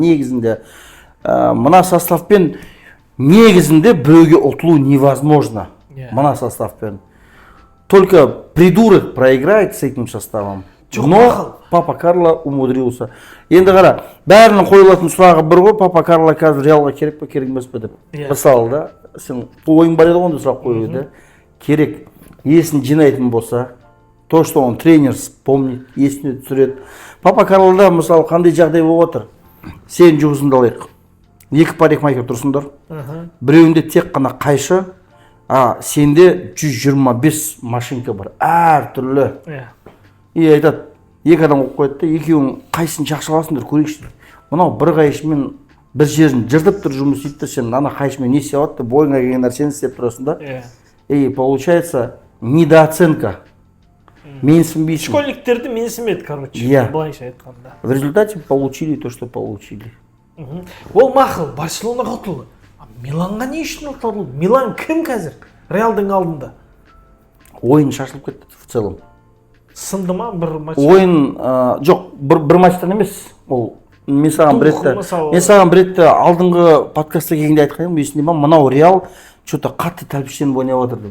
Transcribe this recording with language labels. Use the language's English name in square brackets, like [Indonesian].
[Kazakh] Негізінде мына составпен негізінде біреуге ұтылу [Russian] невозможно. [Kazakh] Мына составпен. [Russian] Только придурок проиграет с этим составом. Но Папа Карло умудрился. [Kazakh] Енді қара, бәрінің қойылатын сұрағы бір ғой, Папа Карло қазір Реалға керек пе, керек емес пе деп. Мысалы да, сен ойың бар еді ғой, сұрақ қойды. Керек. Есін жинайтын болса, [Russian] то, что он тренер помнит, [Kazakh] есіне түсіреді. Папа Карлода, мысалы, қандай жағдай болып отыр? Сен жүгізінді алайық. 2 парикмахер тұрсыңдар. Біреуінде тек қана қайшы, сенде 125 машинка бар. Әр түрлі. И айтады, 2 адам қойып қойды да, екеуің қайсын жақсы аласыңдар, көрейікші. Мынау бір қайшымен бір жерін жыртып тұр жұмыс істейді, сен ана қайшымен не істеп жатты, бойыңа келген нәрсені істеп тұрасың да. [Russian] И получается недооценка. [Kazakh] Менсінбейсің. Школьниктерді менсінбеді, короче. Былайша айтқанда. [Russian] В результате получили то, что получили. [Kazakh] Ол мақыл, Барселонаға ұтылды. Миланға не үшін ұтылды? Милан кім қазір? Реалдың алдында. Ойын шашылып кетті [Russian] в целом. [Kazakh] Сынды ма бір матч? Ойын жоқ, бір матчтан емес. Ол мен саған бір ретте алдыңғы подкастта келгенде айтқан едім, есіңде ма, мынау Реал что-то қатты тәлпіштеніп ойнап отырды.